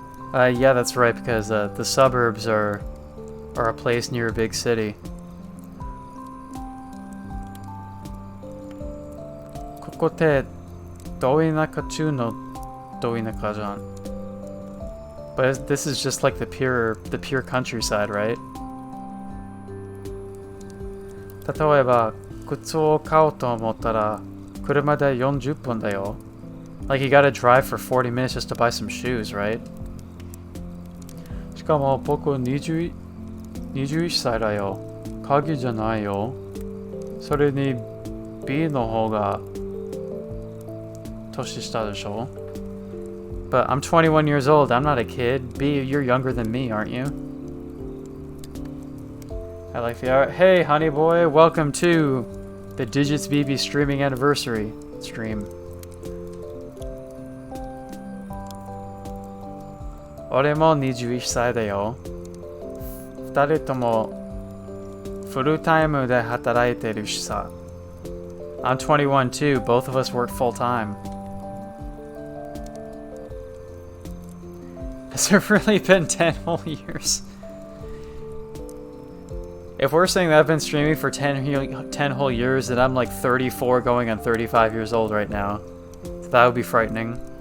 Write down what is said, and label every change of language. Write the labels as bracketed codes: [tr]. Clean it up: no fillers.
[en] Yeah, that's right, because the suburbs are a place near a big city. [ja] ここってど田舎中のど田舎じゃん。 [en] But this is just like the pure countryside, right? [ja] 例えば靴を買おうと思ったら車で40分だよ。 [en] Like you gotta drive for 40 minutes just to buy some shoes, right? [ja] しかも僕21歳だよ。鍵じゃないよ。それに B の方が年下でしょ。 [en] But I'm 21 years old. I'm not a kid. B, you're younger than me, aren't you? I like the art. Hey, honey boy, welcome to the Digitsbby streaming anniversary stream. [ja] 俺も21歳だよ。二人ともフルタイムで働いてるしさ。 [en] I'm 21 too. Both of us work full time. Has it really been 10 whole years? If we're saying that I've been streaming for 10 whole years, then I'm like 34 going on 35 years old right now. So that would be frightening.